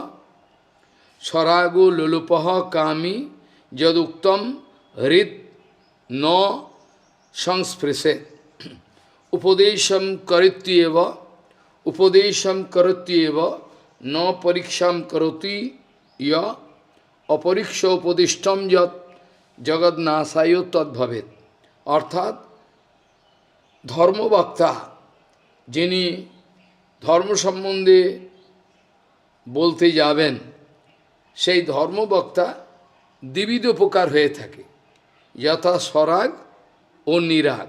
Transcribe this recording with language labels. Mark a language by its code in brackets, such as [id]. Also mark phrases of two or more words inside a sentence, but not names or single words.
[sa] স্বরাগো লোলুপঃ কামী যদুক্তম হৃদ ন সংস্পৃশেত। উপদেশম করিত্যেব ন পরীক্ষাম করোতি য় অপরীক্ষ উপদিষ্টম যৎ জগন্নাশায় তদ্ভবেৎ। [bn] অর্থাৎ ধর্মবক্তা, যিনি ধর্ম সম্বন্ধে বলতে যাবেন, সেই ধর্মবক্তা দ্বিবিধ প্রকার হয়ে থাকে, যথা স্বরাগ ও নিরাগ।